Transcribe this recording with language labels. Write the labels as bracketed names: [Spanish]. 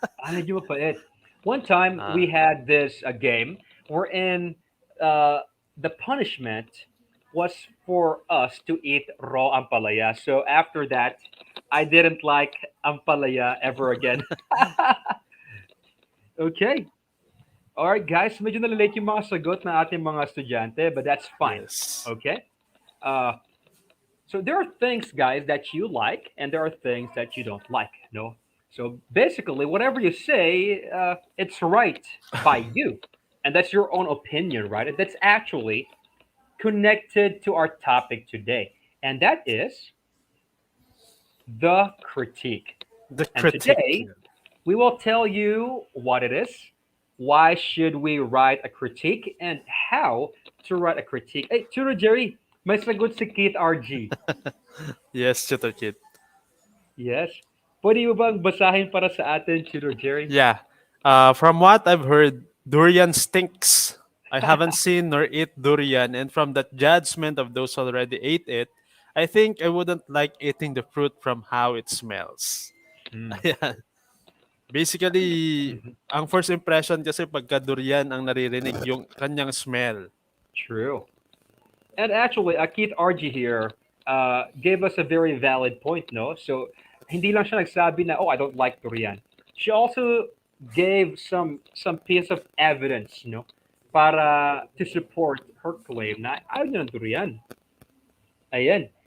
[Filipino] Medyo mapait. [English] One time we Ah, had this game wherein uh, the punishment was for us to eat raw ampalaya. So after that, I didn't like ampalaya ever again. Okay. All right, guys. [Filipino] Medyo nalalate yung mga sagot ng ating mga estudyante, [English] but that's fine. yes. Okay. Uh, so there are things, guys, that you like, and there are things that you don't like. No. So basically, whatever you say, it's right by you, and that's your own opinion, right? And that's actually connected to our topic today, and that is the critique. The And critic. today, we will tell you what it is, why should we write a critique, and how to write a critique. [Filipino] Hey, Turo Jerry, may sagot si Keith RG. [English] Yes, Chitter kid. [Filipino] Yes. Pwede mo bang basahin para sa atin, Turo Jerry? [English] Yeah. From what I've heard, durian stinks. I haven't seen nor eat durian, and from the judgment of those who already ate it, I think I wouldn't like eating the fruit from how it smells. Mm. [Filipino] Ayan. Basically, Mhm. ang first impression kasi pagka durian ang naririnig, yung kanyang smell. [English] True. And actually, Keith RG here gave us a very valid point, no? So, [Filipino] hindi lang siya nagsabi na, [English] oh, I don't like durian. She also gave some piece of evidence, no? Para to support her claim na ayaw niya ng durian. Ayan.